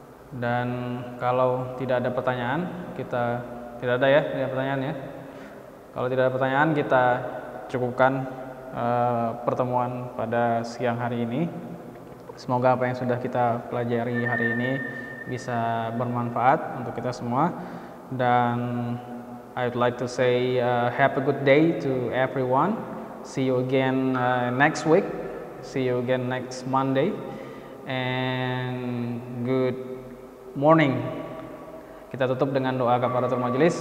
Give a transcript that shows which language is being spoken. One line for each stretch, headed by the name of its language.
Indonesian: Dan kalau tidak ada pertanyaan, tidak ada pertanyaan ya. Kalau tidak ada pertanyaan, kita cukupkan pertemuan pada siang hari ini. Semoga apa yang sudah kita pelajari hari ini bisa bermanfaat untuk kita semua.
English: Dan I would like to say have a good day to everyone. See you again next week. See you again next Monday. And good morning.
Indonesian: Kita tutup dengan doa kafaratul majelis.